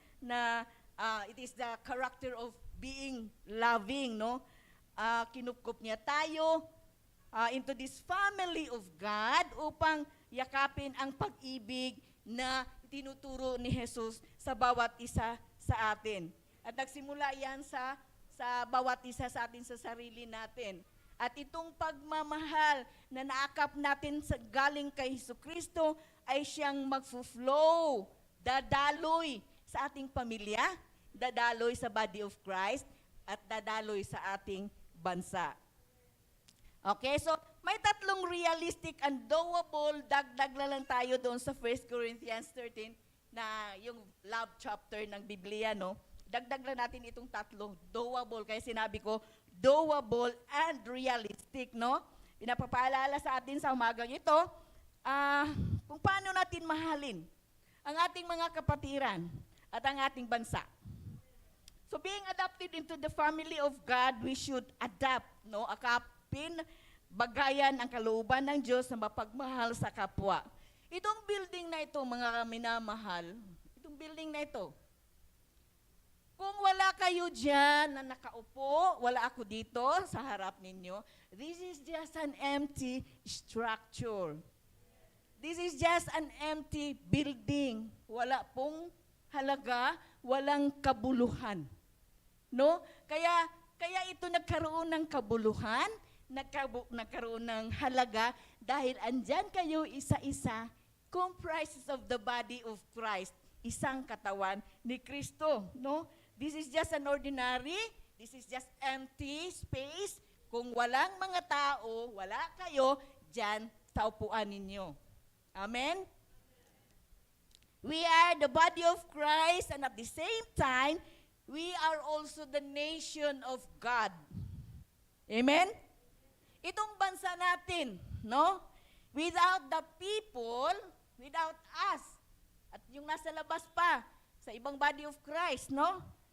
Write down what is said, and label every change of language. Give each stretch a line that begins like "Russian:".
English: Na it is the character of being loving, no?
Filipino: Kinupkup niya tayo
English: into this family of God
Filipino: upang yakapin ang pag-ibig na tinuturo ni Jesus sa bawat isa sa atin. At nagsimula yan sa bawat isa sa atin sa sarili natin. At itong pagmamahal na naakap natin galing kay Jesucristo ay siyang mag-flow, dadaloy sa ating pamilya, dadaloy sa body of Christ, at dadaloy sa ating bansa. Okay, so may tatlong realistic and doable, dagdag na lang tayo doon sa 1 Corinthians 13 na yung love chapter ng Biblia, no? Dagdag lang natin itong tatlo, doable, kaya sinabi ko, doable and realistic, no? Pinapapaalala sa atin sa umagang ito, kung paano natin mahalin ang ating mga kapatiran at ang ating bansa.
English: So being adopted into the family of God, we should adapt, no?
Filipino: Akapin, bagayan ang kalooban ng Diyos na mapagmahal sa kapwa. Itong building na ito, mga minamahal, itong building na ito, kung wala kayo dyan na nakaupo, wala ako dito sa harap ninyo,
English: this is just an empty structure. This is just an empty building.
Filipino: Wala pong halaga, walang kabuluhan. No? Kaya ito nagkaroon ng kabuluhan, nagkaroon ng halaga dahil andyan kayo isa-isa,
English: comprises of the body of Christ,
Filipino: isang katawan ni Kristo. No?
English: This is just an ordinary, this is just empty space.
Filipino: Kung walang mga tao, wala kayo dyan sa upuan ninyo.
English: Amen? We are the body of Christ and at the same time, we are also the nation of God.
Filipino: Amen? Itong bansa natin, no?
English: Without the people, without us,
Filipino: at yung nasa labas pa, sa ibang body of Christ, no?